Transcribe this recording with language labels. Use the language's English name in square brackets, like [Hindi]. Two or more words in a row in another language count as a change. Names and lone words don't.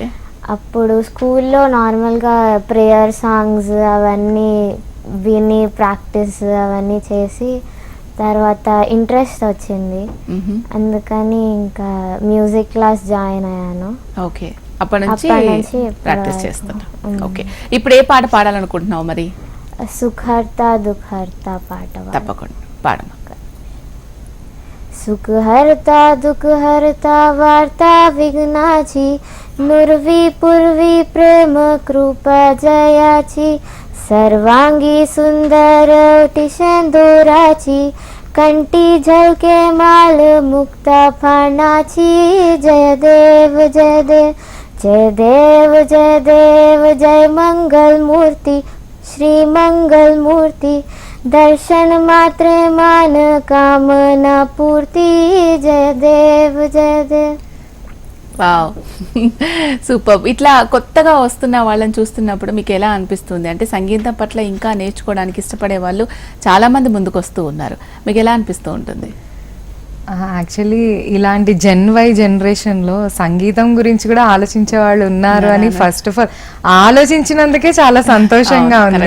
[Telugu] అప్పుడు స్కూల్లో నార్మల్గా [English] prayer songs [Telugu] అవన్నీ విని ప్రాక్టీస్ అవన్నీ చేసి తర్వాత ఇంట్రెస్ట్ వచ్చింది. అందుకని ఇంకా [English] music class join [Telugu] అయ్యాను. ఓకే. అప్పటి నుంచి ప్రాక్టీస్ చేస్తున్నా. ఓకే. ఇప్పుడు ఏ పాట పాడాలనుకుంటున్నావు మరి? సుఖహర్తా దుఃఖహర్తా పాట. తప్పకుండా పాడమా. [Marathi] सुखहर्ता दुःखहर्ता वार्ता विघ्नाची नुर्वी पूर्वी प्रेम कृपा जयाची सर्वांगी सुंदर टिशेंदुराची कंठी झलके माल मुक्ता फानाची जय देव जय देव जय देव जय देव जय मंगल मूर्ति श्री मंगल मूर्ति दर्शन मात्रे मान कामना पूर्ति जय देव जय देव. [English] wow, super. [Telugu] ఇట్లా కొత్తగా వస్తున్న వాళ్ళని చూస్తున్నప్పుడు మీకు ఎలా అనిపిస్తుంది? అంటే సంగీతం పట్ల ఇంకా నేర్చుకోవడానికి ఇష్టపడే వాళ్ళు చాలా మంది ముందుకు వస్తూ ఉన్నారు. మీకు ఎలా అనిపిస్తూ ఉంటుంది? యాక్చువల్లీ ఇలాంటి జనరేషన్లో సంగీతం గురించి కూడా ఆలోచించే వాళ్ళు ఉన్నారు అని [English] first of all [Telugu] ఆలోచించినందుకే చాలా సంతోషంగా ఉంది.